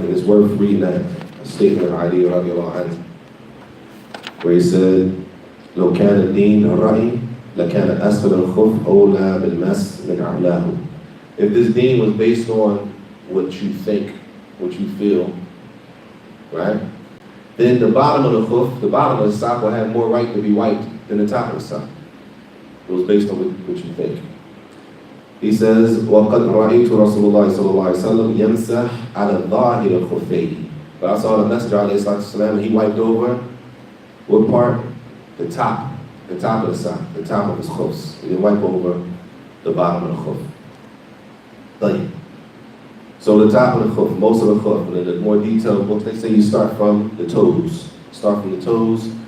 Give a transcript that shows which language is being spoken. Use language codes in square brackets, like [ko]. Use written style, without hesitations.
[en] And it's worth reading that statement of Ali radiallahu anhu, where he said, [ar] لو كان الدين الرأي لكان أسفل الخف أولى بالمس من أعلاه. [en] If this deen was based on what you think, what you feel, right? Then the bottom of the khuf, the bottom of the sock will have more right to be wiped than the top of the sock. It was based on what you think. He says, [ar] وَقَدْ رَأَيْتُ رَسُولُ اللَّهِ صَلَّى اللَّهُ عَلَيْهِ وَسَلَّمْ يَمْسَحْ عَلَى ظَاهِرِ الْخُفَّيْنِ. [en] But I saw the Messenger alayhi salatu wasalam, and he wiped over what part? The top of the sock, the top of his khufs. He didn't wipe over the bottom of the khuf. So the top of the khuf, most of the khuf, and in the more detailed books, they say you start from the toes. Start from the toes.